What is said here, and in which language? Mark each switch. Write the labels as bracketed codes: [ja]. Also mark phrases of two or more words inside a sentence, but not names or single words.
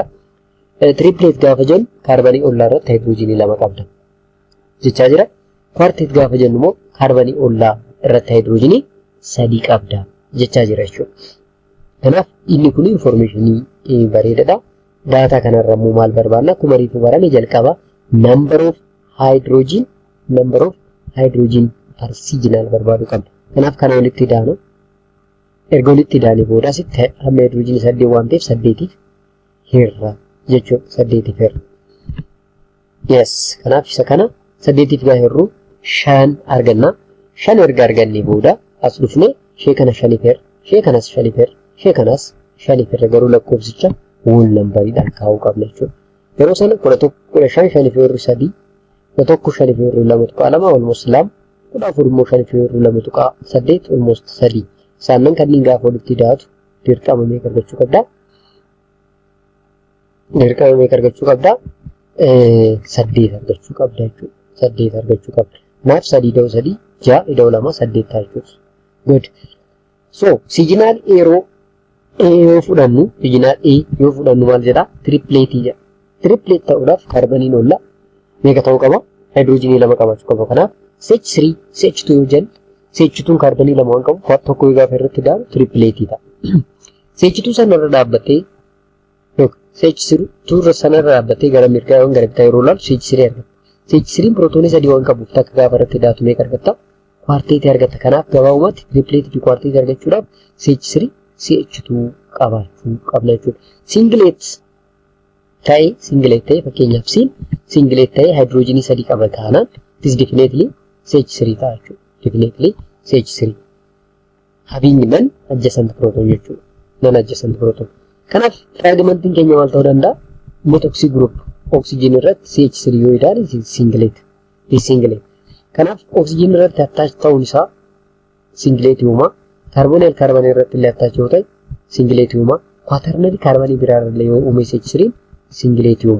[om] Triplet gaafa jennu kaarbanii ollaa irratti hydrogen lama qabda jechaa jira. Quartet gaafa jennu immoo kaarbanii ollaa irratti hydrogen sadii qabda jechaa jira jechuudha. Kanaaf inni kun information bareedaadha. Data kanarra immoo maal barbaanna? Akkuma riifu barame jalqaba [en] number of hydrogen per signal [om] barbaadu qabna. Kanaaf kana walitti daanu erga walitti daane booda asitti hamma hydrogen 8 waan ta'eef 8tiif hirra jechuudha. 8tiif hirra. Yes, kanaaf isa kana 8 gaa hirru 5 arganna. 5 erga arganne booda as dhufne ishee kana 5 per, ishee kanas 5 per, ishee kanas 5 per garuu lakkoofsicha [en] whole number- [om] dhaan kaa'uu qabna jechuudha. Yeroo sana 11 5 5 per 3 11 5 per 2 almost 2 14 immoo 5 per 2 8 almost 3 isaanan kanneen gaafa walitti daatu dirqama meeqa argachuu qabda? Dirqama meeqa argachuu qabda? 8 argachuu qabda jechuudha. 8 argachuu qabda. Naaf 3 da'u 3 6 da'u 2 8 ta'a jechuudha. [en] Good. So signal error [om] yoo fudhannu signal A yoo fudhannu maal jedha? Triplet jedha. Triplet ta'uudhaaf kaarbaniin olla meeqa ta'uu qaba? Hydrogenii 2 qabaachuu qaba. Kanaaf CH3 CH2 yoo jennu CH2 kaarbanii 2 waan qabu tokko gaafa irratti daanu triplet ta'a. CH2 sanarra dhaabbatee CH2 sanarra dhaabbatee gara mirgaa yoo gara bitaa yeroo laalu CH3 argata. CH3 pirootoonii 3 waan qabuuf takka gaafa irratti daatu meeqa argata? Kwarteetii argata. Kanaaf gabaabumatti triplet fi kwarteetii argachuudhaaf CH3 CH2 qabaachuu qabna jechuudha. Singlet ta'ee fakkeenyaaf singlet ta'ee hydrogenii 3 qaba taanaan [en] it is definitely [om] CH3 ta'a jechuudha. [en] Definitely CH3 having non-adjacent proton jechuudha. Non-adjacent proton. [om] Kanaaf fragmentiin keenya maal ta'uu danda'a? [en] Methoxy group [om] oxygen irratti CH3 yoo ilaale singlet. Kanaaf oxygen irratti attach ta'uun isaa singlet uuma. [en] Carbonyl carbon [om] irratti illee attach yoo ta'e singlet uuma. [en] Quaternary carbon [om] biraa illee yoo uume CH3 singlet uuma.